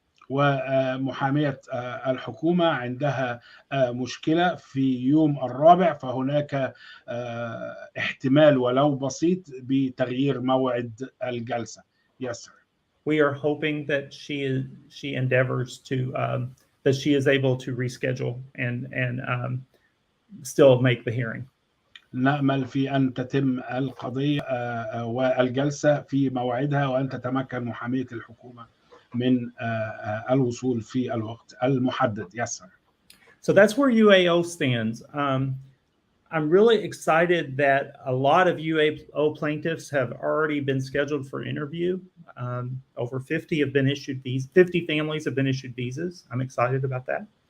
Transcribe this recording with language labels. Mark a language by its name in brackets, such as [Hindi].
[Arabic] ومحامية الحكومة عندها مشكلة في يوم 4، فهناك احتمال ولو بسيط بتغيير موعد الجلسة. [English] Yes, sir. We are hoping that she endeavors to that she is able to reschedule and still make the hearing. [Arabic] نأمل في أن تتم القضية والجلسة في موعدها، وأن تتمكن محامية الحكومة من الوصول في الوقت المحدد. [English] Yes, sir. So that's where UAO stands. I'm really excited that a lot of UAO plaintiffs have already been scheduled for interview. Over 50 have been issued visas. 50 families have been issued visas. I'm excited about that.